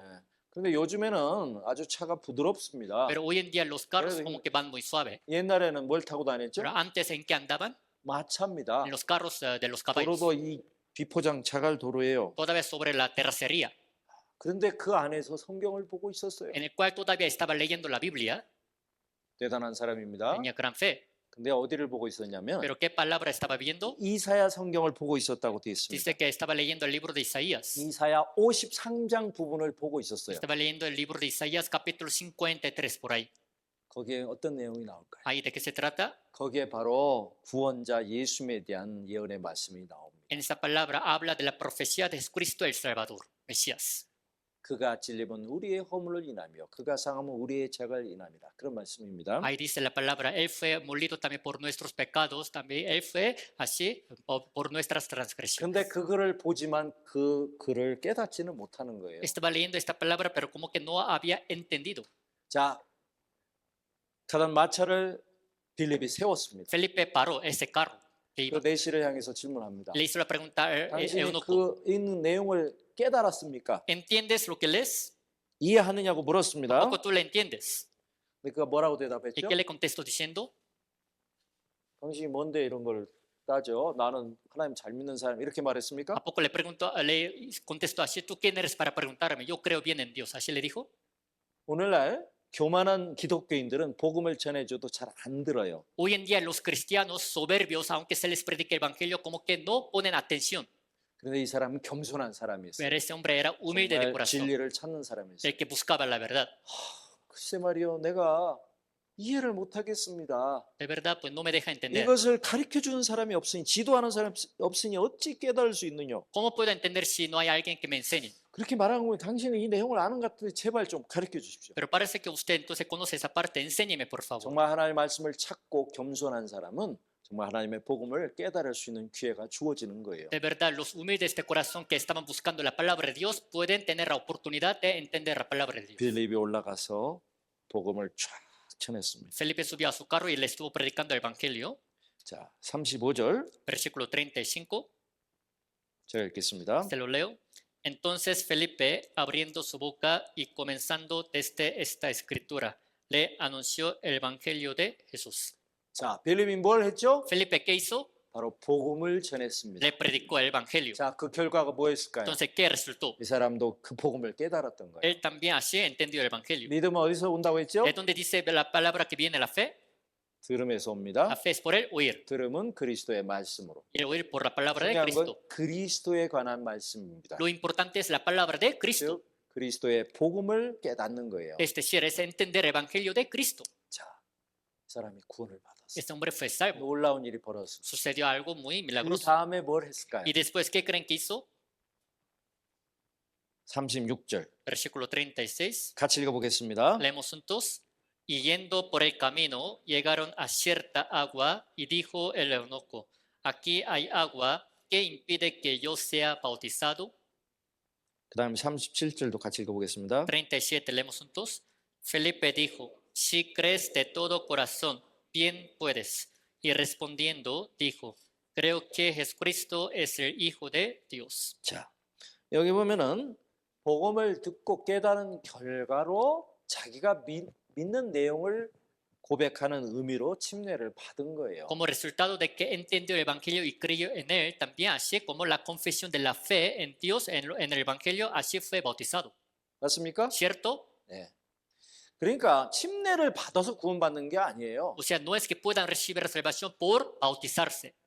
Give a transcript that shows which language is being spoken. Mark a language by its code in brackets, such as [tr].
[ko] 네. 그런데 요즘에는 아주 차가 부드럽습니다. [es] Pero hoy en día los carros Pero- como que van muy suave. [ko] 옛날에는 뭘 타고 다녔죠? [es] Pero antes, ¿en qué andaban? [ko] 마차입니다. [es] En los carros de los caballos. [ko] 도로도 이 비포장 자갈 도로예요. [es] Todavía sobre la terracería, [ko] 그런데 그 안에서 성경을 보고 있었어요. [es] en el cual todavía estaba leyendo la Biblia. [ko] 대단한 사람입니다. [es] Tenía gran fe. [ko] 근데 어디를 보고 있었냐면 [es] Pero ¿qué palabra estaba viendo? [ko] 이사야 성경을 보고 있었다고 되어 있습니다. [es] Dice que estaba leyendo el libro de Isaías. [ko] 이사야 53장 부분을 보고 있었어요. [es] Estaba leyendo el libro de Isaías capítulo 53 por ahí. [ko] 거기에 어떤 내용이 나올까요? [es] ¿Ahí de qué se trata? [ko] 거기에 바로 구원자 예수님에 대한 예언의 말씀이 나옵니다. [es] En esa palabra habla de la profecía de Jesucristo el Salvador, Mesías. [ko] 그가 찔림은 우리의 허물을 인하며 그가 상함은 우리의 죄를 인함이다. 그런 말씀입니다. [es] Ahí dice la palabra, Él fue molido también por nuestros pecados, también Él fue así por nuestras transgresiones. [ko] 근데 그거를 보지만 그 글을 깨닫지는 못하는 거예요. [es] Estaba leyendo esta palabra, pero como que no había entendido. [ko] 자, 타던 마차를 빌립이 세웠습니다. [es] Felipe paró ese carro te 그 iba. [ko] 내시를 향해서 질문합니다. [es] Le hizo la pregunta al [ko] 당신이 [es] eunuco, [ko] 그 있는 내용을 깨달았습니까? [es] ¿entiendes lo que lees? [ko] 이해하느냐고 [es] ¿A [ko] 물었습니다. [es] poco tú le entiendes? [ko] 근데 그가 뭐라고 [es] ¿Y [ko] 대답했죠? [es] qué le contestó diciendo? [ko] 당신이 뭔데 이런 걸 따져? 나는 하나님 잘 믿는 사람 이렇게 말했습니까? [es] ¿A poco le contestó así? ¿Tú quién eres para preguntarme? Yo creo bien en Dios. ¿Así le dijo? [ko] 오늘날 교만한 기독교인들은 복음을 전해줘도 잘 안 들어요. [es] Hoy en día los cristianos soberbios, aunque se les predique el evangelio, como que no ponen atención. [ko] 그런데 이 사람은 겸손한 사람이었어요. [es] Pero ese hombre era humilde de [ko] 정말 [es] corazón, [ko] 진리를 찾는 사람이었어요. [es] el que buscaba la verdad. [ko] 글쎄 말이요, 내가 이해를 못하겠습니다. [es] De verdad, pues no me deja entender. [ko] 이것을 가르쳐 주는 사람이 없으니, 지도하는 사람이 없으니 어찌 깨달을 수 있느냐. [es] ¿Cómo puedo entender si no hay alguien que me enseñe? [ko] 그렇게 말하는 거면 당신은 이 내용을 아는 것 같은데 제발 좀 가르쳐 주십시오. [es] Pero parece que usted entonces conoce esa parte. Enséñeme, por favor. [ko] 정말 하나님의 말씀을 찾고 겸손한 사람은 정말 하나님의 복음을 깨달을 수 있는 기회가 주어지는 거예요. [es] De verdad, los humildes de corazón que estaban buscando la palabra de Dios pueden tener la oportunidad de entender la palabra de Dios. [ko] 빌립이 올라가서 복음을 쫙 전했습니다. [es] Felipe subió a su carro y le estuvo predicando el evangelio. [ko] 자, 35절 [es] Versículo 35, [ko] 제가 읽겠습니다. [es] se lo leo. Entonces Felipe, abriendo su boca y comenzando desde esta escritura, le anunció el evangelio de Jesús. [ko] 자, 빌립이 뭘 했죠? [es] Felipe, ¿qué hizo? [ko] 바로 복음을 전했습니다. [es] Le predicó el evangelio. [ko] 자, 그 결과가 뭐였을까요? [es] Entonces, ¿qué resultó? [ko] 이 사람도 그 복음을 깨달았던 거예요. [es] Él también así entendió el evangelio. [ko] 믿음은 어디서 온다고 했죠? [es] ¿De dónde dice la palabra que viene la fe? [ko] 들음에서 [es] La [ko] 옵니다. [es] fe es por el oír. [ko] 들음은 그리스도의 말씀으로. [es] Y el oír por la palabra de [ko] 중요한 건 [es] Cristo. [ko] 그리스도에 관한 말씀입니다. [es] Lo importante es la palabra de Cristo. [ko] 즉 그리스도의 복음을 깨닫는 거예요. [es] Es decir, es entender el evangelio de Cristo. [ko] 자, 이 사람이 구원을 받았어요. [es] Este hombre fue salvo. [ko] 놀라운 일이 벌어졌습니다. [es] Sucedió algo muy 그 milagroso. [ko] 다음에 뭘 했을까요? [es] Y después, ¿qué creen que hizo? [ko] 36절 [es] Versículo 36. [ko] 같이 읽어보겠습니다. [es] Leemos juntos. Y yendo por el camino, llegaron a cierta agua y dijo el eunuco, aquí hay agua, ¿qué impide que yo sea bautizado? [ko] 그 다음에 37절도 같이 읽어보겠습니다. [es] 37, leemos juntos. Felipe dijo, si crees de todo corazón, bien puedes. Y respondiendo, dijo, creo que Jesucristo es el Hijo de Dios. [ko] 자, 여기 보면은 복음을 듣고 깨달은 결과로 자기가 믿는 내용을 고백하는 의미로 침례를 받은 거예요. [es] Como resultado de que entendió el Evangelio y creyó en él, también así como la confesión de la fe en Dios, en el Evangelio, así fue bautizado. [ko] 맞습니까? [es] ¿Cierto? [ko] 네. 그러니까 침례를 받아서 구원받는 게 아니에요. [es] O sea, no es que puedan recibir la salvación por bautizarse.